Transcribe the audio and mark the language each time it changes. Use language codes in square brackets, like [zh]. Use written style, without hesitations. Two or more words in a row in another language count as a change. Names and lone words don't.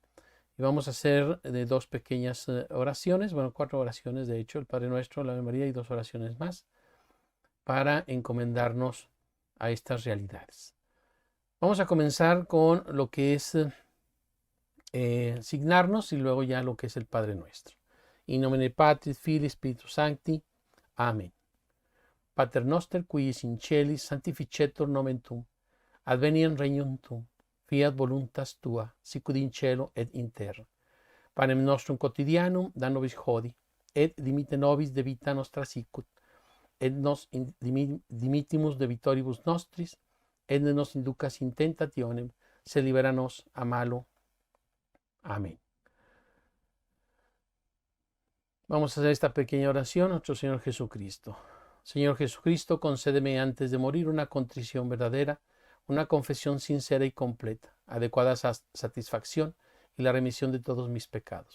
[es] Y vamos a hacer dos pequeñas oraciones, 4 oraciones de hecho, el Padre Nuestro, la Ave María y 2 oraciones más, para encomendarnos a estas realidades. Vamos a comenzar con lo que es signarnos y luego ya lo que es el Padre Nuestro. [la] In nomine Patris, Filii, Spiritus Sancti. Amén. Pater noster, qui es in celis, sanctificetur nomen tuum. Adveniam regnum tuum. Fiat voluntas tua, sicut in cielo et in terra. Panem nostrum quotidianum da nobis hodie, et dimitte nobis debita nostra sicut, et nos dimittimus debitoribus nostris, et ne nos inducas in tentationem, sed libera nos a malo. Amén. [es] Vamos a hacer esta pequeña oración, nuestro Señor Jesucristo. Señor Jesucristo, concédeme antes de morir una contrición verdadera, una confesión sincera y completa, adecuada satisfacción y la remisión de todos mis pecados.